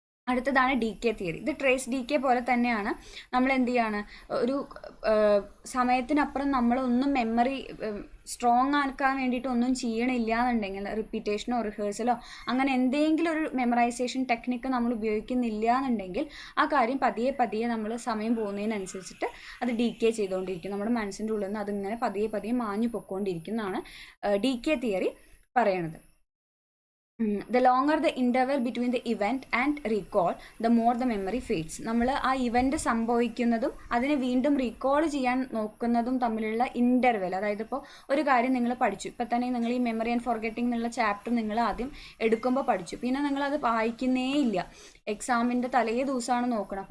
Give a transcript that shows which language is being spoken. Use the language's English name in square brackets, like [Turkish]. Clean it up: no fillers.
[Malayalam] അടുത്തതാണ് D K theory. ഇത് trace D K പോലെ തന്നെയാണ്. നമ്മൾ എന്ത് ചെയ്യാണ്, ഒരു സമയത്തിനപ്പുറം നമ്മളൊന്നും മെമ്മറി സ്ട്രോങ് ആക്കാൻ വേണ്ടിയിട്ട് ഒന്നും ചെയ്യണില്ല എന്നുണ്ടെങ്കിൽ, റിപ്പീറ്റേഷനോ റിഹേഴ്സലോ അങ്ങനെ എന്തെങ്കിലും ഒരു മെമ്മറൈസേഷൻ ടെക്നിക്ക് നമ്മൾ ഉപയോഗിക്കുന്നില്ല എന്നുണ്ടെങ്കിൽ ആ കാര്യം പതിയെ പതിയെ നമ്മൾ സമയം പോകുന്നതിനനുസരിച്ചിട്ട് അത് ഡി കെ ചെയ്തുകൊണ്ടിരിക്കും. നമ്മുടെ മനസ്സിൻ്റെ ഉള്ളിൽ നിന്ന് അതിങ്ങനെ പതിയെ പതിയെ മാഞ്ഞു പൊയ്ക്കൊണ്ടിരിക്കുന്നതാണ് ഡി കെ തിയറി പറയണത്. [English] The longer the interval between the event and recall, the more the memory fades. [Malayalam] നമ്മൾ ആ ഇവൻറ്റ് സംഭവിക്കുന്നതും അതിനെ വീണ്ടും റീകോൾ ചെയ്യാൻ നോക്കുന്നതും തമ്മിലുള്ള ഇൻ്റർവെൽ, അതായത് ഇപ്പോൾ ഒരു കാര്യം നിങ്ങൾ പഠിച്ചു, ഇപ്പം തന്നെ നിങ്ങൾ ഈ മെമ്മറി ആൻഡ് ഫോർഗെറ്റിംഗ് എന്നുള്ള ചാപ്റ്റർ നിങ്ങൾ ആദ്യം എടുക്കുമ്പോൾ പഠിച്ചു, പിന്നെ നിങ്ങളത് വായിക്കുന്നേ ഇല്ല, എക്സാമിൻ്റെ തലേ ദിവസമാണ് നോക്കണം.